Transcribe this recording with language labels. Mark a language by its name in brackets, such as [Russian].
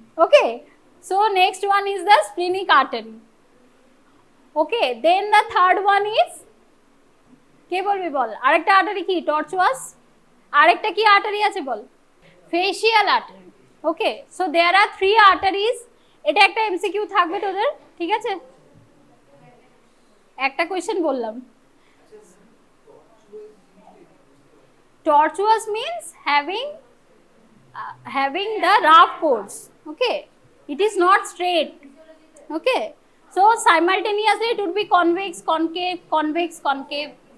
[English] Okay, so next one is the splenic artery. [Bangla] Okay, then the third one is, কে বলবি বল, আরেকটা artery কি টর্চুয়াস, আরেকটা কি আর্টারি আছে বল? Facial artery. Okay, [English] so there are 3 arteries, [Bangla] এটা একটা এমসিকিউ থাকবে তোদের, ঠিক আছে? একটা কোয়েশ্চেন বললাম, [English] tortuous means having the rough course. Okay, it is not straight. Okay, so simultaneously it would be convex, concave, convex, concave.